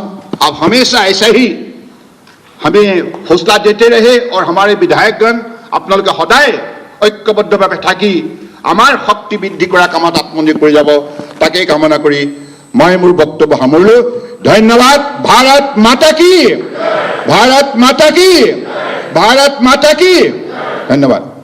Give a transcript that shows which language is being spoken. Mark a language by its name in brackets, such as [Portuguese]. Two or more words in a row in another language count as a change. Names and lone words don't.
[Hindi] आप हमेशा ऐसा ही हमें हौसला देते रहे और हमारे विधायकगण [Assamese] আপোনালোকে সদায় ঐক্যবদ্ধভাৱে থাকি আমাৰ শক্তি বৃদ্ধি কৰা কামত আত্মনিয়োগ কৰি যাব, তাকে কামনা কৰি মই মোৰ বক্তব্য সামৰিলোঁ। [Hindi] ধন্যবাদ। भारत माता की, भारत माता की, भारत माता की। [Assamese] ধন্যবাদ।